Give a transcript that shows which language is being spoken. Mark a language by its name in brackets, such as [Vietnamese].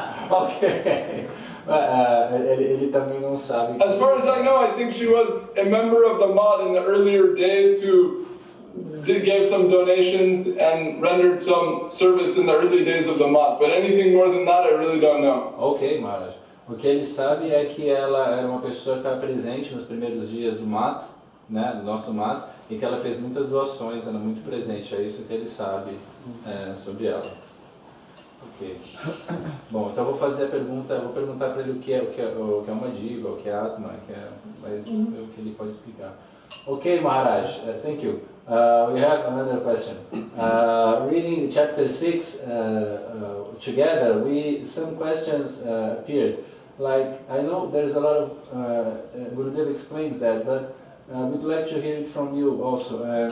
[Portuguese] Okay. Ele também não sabe. [English] As far as I know, I think she was a member of the Math in the earlier days who gave some donations and rendered some service in the early days of the Math. But anything more than that, I really don't know. Ok, Maharaj. [Portuguese] O que ele sabe é que ela era uma pessoa que estava presente nos primeiros dias do Math, né, do nosso Math, e que ela fez muitas doações, era muito presente. É isso que ele sabe sobre ela. Ok. Bom, então eu vou fazer a pergunta, vou perguntar para ele o que é uma diva, o que é Atma, mas o que ele pode explicar. [English] Ok, Maharaj, thank you. We have another question. Reading chapter 6 together, some questions appeared. Like, I know there's a lot of, Gurudev explains that, but we'd like to hear it from you also.